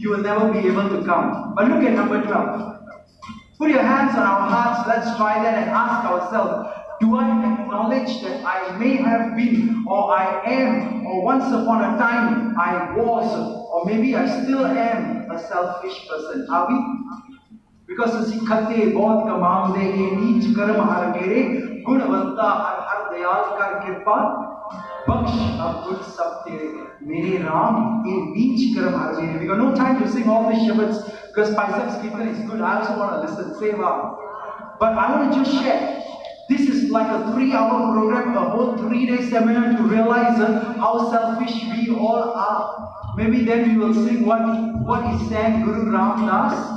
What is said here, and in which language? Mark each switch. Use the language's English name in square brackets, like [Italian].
[English] You will never be able to count. But look at number 12. Put your hands on our hearts. Let's try that and ask ourselves, do I acknowledge that I may have been, or I am, or once upon a time I was, or maybe I still am a selfish person? Are we? [Punjabi] Because ਅਸੀਂ ਖੱਤੇ ਬਹੁਤ ਕਮਾਉਂਦੇ ਇਹ ਨੀਚ ਕਰਮ ਹਰ ਮੇਰੇ ਗੁਣਵੰਤਾ ਹਰ ਦਇਆਲ ਕਰ ਕਿਰਪਾ ਬਖਸ਼ ਅਬੁੱਧ ਸਭ ਤੇਰੇ ਮੇਰੇ ਰਾਮ ਇਹ ਨੀਚ ਕਰਮ ਹਰ ਮੇਰੇ. [English] We got no time to sing all the shabads because Paisak's Kirtan is good. I also want to listen, save up. But I want to just share. This is like a 3-hour program, a whole 3-day seminar to realize how selfish we all are. Maybe then we will sing what is sang Guru Ramdas.